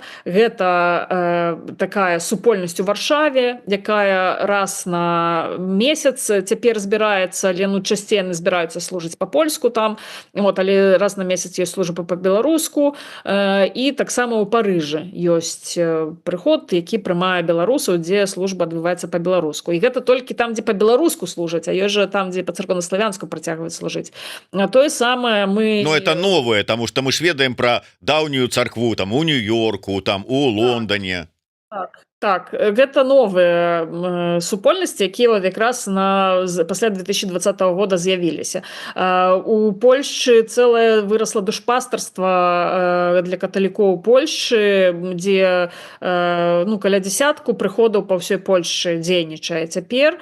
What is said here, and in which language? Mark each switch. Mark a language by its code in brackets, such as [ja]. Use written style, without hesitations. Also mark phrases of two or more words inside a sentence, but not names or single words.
[be] Гэта такая супольнасць у Варшаве, якая раз на месяц цяпер збіраецца, але ну часцей яны збіраюцца служыць па-польску там, вот, але раз на месяц ёсць служба па-беларуску. І таксама ў Парыжы ёсць прыход, які прымае беларусаў, дзе служба адбываецца па-беларуску. І гэта толькі там, дзе па-беларуску служаць, а ёсць жа там, дзе па-царкоўнаславянску працягваюць служыць. Тое самае мы... [ru] Но это новое, потому что [be] мы ж ведаем про даўнюю царкву там у Нью-Йорку, там у Лондоне. Так, гэта новыя супольнасці, якія вот якраз пасля 2020 года з'явіліся. У Польшчы цэлае вырасла душпастарства для каталікоў Польшчы, дзе ну, каля 10 прыходаў па ўсёй Польшчы дзейнічае цяпер.